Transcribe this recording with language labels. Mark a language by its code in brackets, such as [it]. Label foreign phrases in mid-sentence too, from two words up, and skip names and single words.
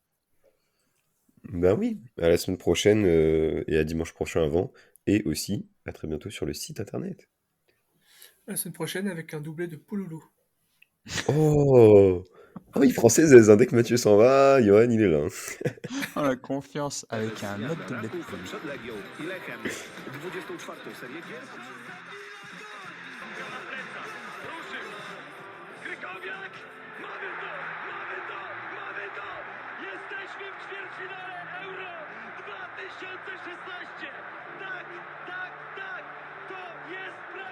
[fr] Ben oui, à la semaine prochaine et à dimanche prochain avant. Et aussi, à très bientôt sur le site internet. La semaine prochaine avec un doublé de Pouloulou. Oh! Ah oui, française, dès que Mathieu s'en va, Johan, il est là, hein. Oh, la confiance avec un autre doublé de Raków Pouloulou. [pl] przed Legią i Lechem 24. serię gier. Na plecach, ruszył. Krykowiak, mamy to, mamy to, mamy to! Jesteśmy w ćwierćfinale Euro 2016! Tak, tak, tak! To jest